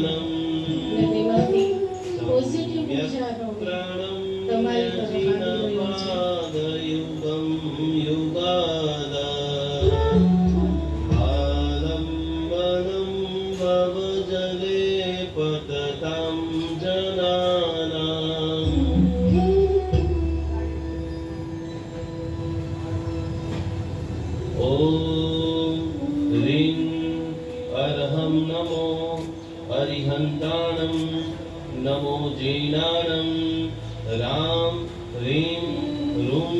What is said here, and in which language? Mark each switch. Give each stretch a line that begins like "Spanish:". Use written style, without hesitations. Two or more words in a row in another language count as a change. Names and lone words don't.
Gujarati: અને તેમાંથી પોઝિટિવ વિચારો તમારી તરફ આવી રહ્યું છે.
Sanskrit: पादयुगं युगादा आलंबनं भवजले पततां जनानां ॐ ह्रीं अर्हं
Prakrit languages: नमो अरिहन्ताणं नमो जीनाणं रां ह्रीं ह्रूं